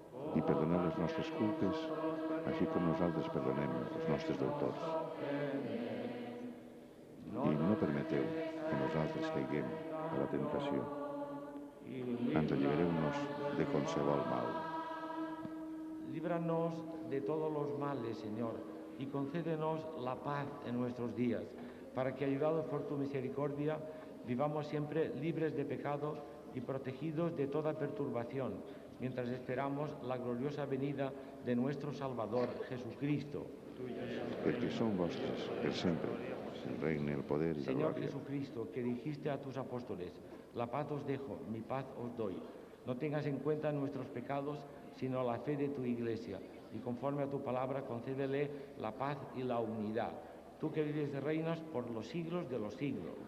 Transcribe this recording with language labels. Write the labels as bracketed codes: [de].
[ca] I perdoneu les nostres culpes, així com nosaltres perdonem els nostres deutors. I no permeteu que nosaltres caiguem a la tentació. Ens allibereu-nos de qualsevol mal. [es] Líbranos de todos los males, Señor, y concédenos la paz en nuestros días, para que, ayudados por tu misericordia, vivamos siempre libres de pecado y protegidos de toda perturbación, mientras esperamos la gloriosa venida de nuestro Salvador, Jesucristo. [ca] Perquè són vostres, per sempre, el regne, el poder i la [es] Jesucristo, que dijiste a tus apóstoles, la paz os dejo, mi paz os doy. No tengas en cuenta nuestros pecados, sino la fe de tu Iglesia, y conforme a tu palabra concédele la paz y la unidad. Tú que vives y reinas por los siglos de los siglos.